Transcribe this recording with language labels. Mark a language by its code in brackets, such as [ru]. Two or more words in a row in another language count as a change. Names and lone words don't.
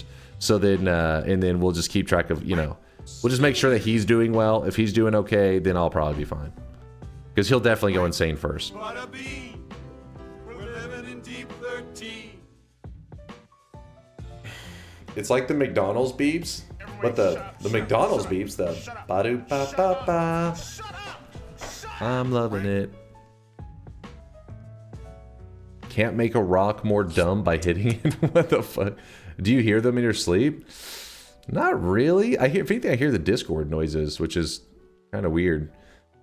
[en] So then, and then we'll just keep track of, you know, we'll just make sure that he's doing well. If he's doing okay, then I'll probably be fine. Because he'll definitely go insane first. It's like the McDonald's beeps, but the McDonald's beeps, the ba-do-ba-ba-ba. I'm loving it. Can't make a rock more dumb by hitting it. What the fuck? Do you hear them in your sleep? Not really. I think I hear the Discord noises, which is kind of weird.